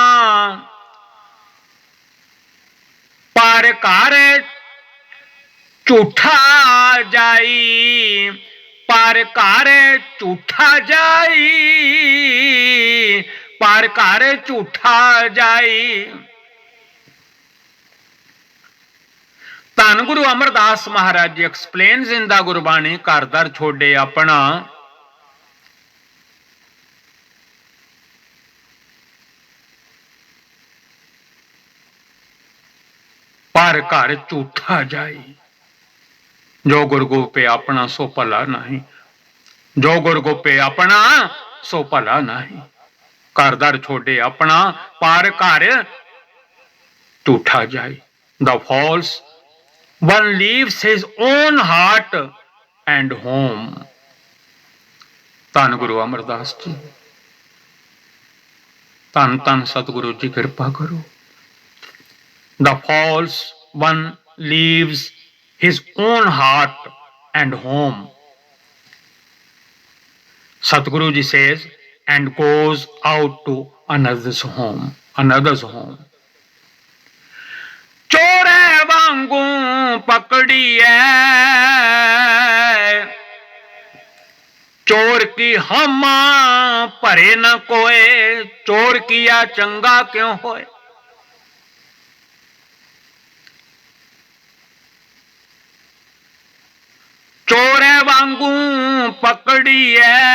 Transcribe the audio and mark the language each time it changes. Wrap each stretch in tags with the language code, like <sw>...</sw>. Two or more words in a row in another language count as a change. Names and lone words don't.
<pa>ਪਰ ਘਰ ਝੂਠਾ ਜਾਈ, ਪਰ ਘਰ ਝੂਠਾ ਜਾਈ, ਪਰ ਘਰ ਝੂਠਾ ਜਾਈ।</pa> <en>धन गुरु अमरदास महाराज जी explains in the Gurbani,</en> <pa>ਘਰ ਦਰ ਛੋੜੇ ਅਪਨਾ, ਪਰ ਘਰ ਝੂਠਾ ਜਾਈ। ਜੋ ਗੁਰ ਗੋਪੇ ਅਪਨਾ ਸੋ ਭਲਾ ਨਹੀਂ, ਜੋ ਗੁਰ ਗੋਪੇ ਅਪਨਾ ਸੋ ਭਲਾ ਨਹੀਂ। ਘਰ ਦਰ ਛੋੜੇ ਅਪਨਾ, ਪਰ ਘਰ ਝੂਠਾ ਜਾਈ।</pa> <en>the false one leaves his own heart and home.</en> <pa>ਧੰਨ ਗੁਰੂ ਅਮਰਦਾਸ ਜੀ, ਧੰਨ ਧੰਨ ਸਤਿਗੁਰੂ ਜੀ ਕਿਰਪਾ ਕਰੋ।</pa> <en>The false one leaves his own heart and home. Satguru ji says, and goes out to another's home, another's home.</en> <pa>ਚੋਰੇ ਵਾਂਗੂ ਪਕੜੀਏ, ਚੋਰ ਕੀ ਹਮਾ ਭਰੇ ਨ ਕੋਏ, ਚੋਰ ਕੀਆ ਚੰਗਾ ਕਿਉਂ ਹੋਏ। ਚੋਰੇ ਵਾਂਗੂ ਪਕੜੀਏ,</pa>